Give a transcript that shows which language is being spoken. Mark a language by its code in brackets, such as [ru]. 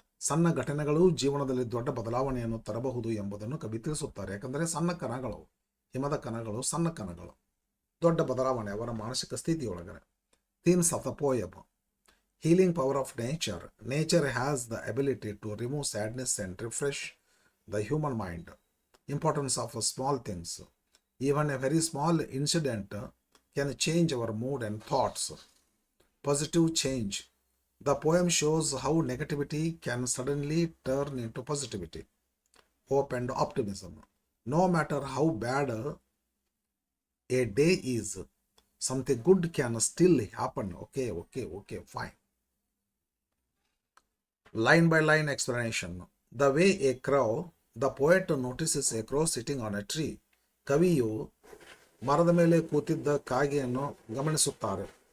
[kn] ಸಣ್ಣ ಘಟನೆಗಳು ಜೀವನದಲ್ಲಿ ದೊಡ್ಡ ಬದಲಾವಣೆಯನ್ನು ತರಬಹುದು ಎಂಬುದನ್ನು ಕವಿ ತಿಳಿಸುತ್ತಾರೆ. ಯಾಕಂದರೆ ಸಣ್ಣ ಕಣಗಳು, ಹಿಮದ ಕಣಗಳು, ಸಣ್ಣ ಕಣಗಳು ದೊಡ್ಡ ಬದಲಾವಣೆ ಅವರ ಮಾನಸಿಕ ಸ್ಥಿತಿಯೊಳಗಡೆ. [en] Themes of the poem: healing power of nature. Nature has the ability to remove sadness and refresh the human mind. Importance of small things. Even a very small incident can change our mood and thoughts. Positive change. The poem shows how negativity can suddenly turn into positivity, hope and optimism. No matter how bad a day is, something good can still happen. Okay, fine. Line by line explanation. The way a crow, the poet notices a crow sitting on a tree. [kn] ಕವಿಯು ಮರದ ಮೇಲೆ ಕೂತಿದ್ದ ಕಾಗೆಯನ್ನು ಗಮನಿಸುತ್ತಾರೆ.